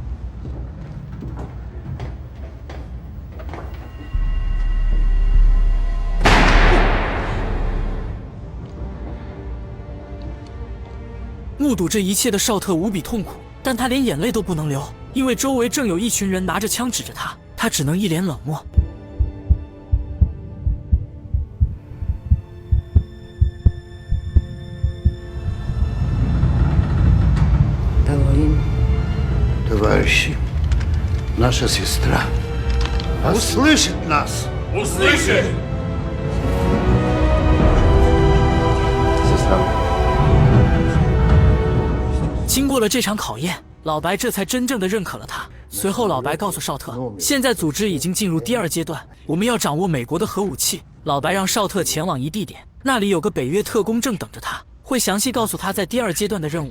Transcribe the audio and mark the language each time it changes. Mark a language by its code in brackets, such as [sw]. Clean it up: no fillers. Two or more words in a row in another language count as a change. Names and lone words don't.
[zh] 目睹这一切的绍特无比痛苦，但他连眼泪都不能流，因为周围正有一群人拿着枪指着他，他只能一脸冷漠。 [ru] Товарищи, наша сестра услышит нас. Услышит! Сестра. [zh] 经过了这场考验，老白这才真正的认可了他。随后，老白告诉绍特，现在组织已经进入第2阶段，我们要掌握美国的核武器。老白让绍特前往一地点，那里有个北约特工正等着他，会详细告诉他在第2阶段的任务。